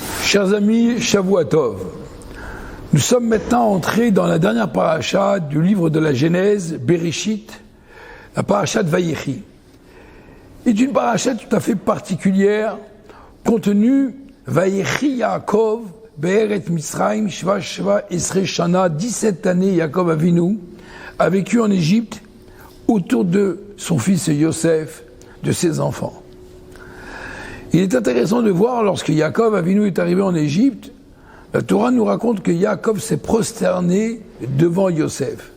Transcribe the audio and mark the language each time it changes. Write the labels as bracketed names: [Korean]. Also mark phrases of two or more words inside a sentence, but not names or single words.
[French] Chers amis, [Hebrew] שבוע טוב. [French] Nous sommes maintenant entrés dans la dernière paracha du livre de la Genèse, Bereshit, la paracha de Vayechi. C'est une paracha tout à fait particulière, contenue [Hebrew] ויחי יעקב, בארץ מצרים, שבע עשרה שנה, [French] 17 années, Yaakov Avinu a vécu en Égypte autour de son fils Yosef, de ses enfants. Il est intéressant de voir, lorsque Yaakov Avinu est arrivé en Égypte, la Torah nous raconte que Yaakov s'est prosterné devant Yosef.